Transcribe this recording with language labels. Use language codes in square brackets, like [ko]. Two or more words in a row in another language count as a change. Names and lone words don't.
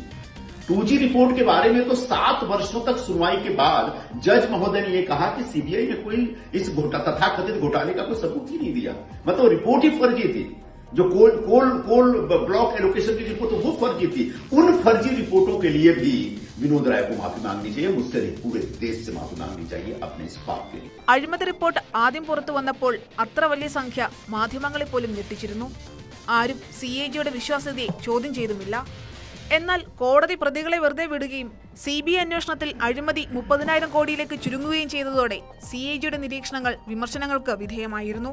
[hi] 2G रिपोर्ट के बारे में तो 7 वर्षों तक सुनवाई के बाद जज महोदय ने यह कहा कि सीबीआई ने कोई इस तथाकथित घोटाले का कोई सबूत ही नहीं दिया, मतलब रिपोर्ट ही फर्जी थी। जो कोल ब्लॉक एलोकेशन की रिपोर्ट वो फर्जी थी। उन फर्जी रिपोर्टों के लिए भी विनोद राय को माफी मांगनी चाहिए, मुझसे नहीं पूरे देश से माफी मांगनी चाहिए अपने इस पाप के लिए। [ml] അഴിമതി റിപ്പോർട്ട് ആദ്യം പുറത്തു വന്നപ്പോൾ അത്ര വലിയ സംഖ്യ മാധ്യമങ്ങളെ പോലും ഞെട്ടിച്ചിരുന്നു. ആരും CAGയുടെ വിശ്വാസ്യതയെ ചോദ്യം ചെയ്തുമില്ല. എന്നാൽ കോടതി പ്രതികളെ വെറുതെ വിടുകയും CBI അന്വേഷണത്തിൽ അഴിമതി 30,000 കോടിയിലേക്ക് ചുരുങ്ങുകയും ചെയ്തതോടെ CAGയുടെ നിരീക്ഷണങ്ങൾ വിമർശനങ്ങൾക്ക് വിധേയമായിരുന്നു.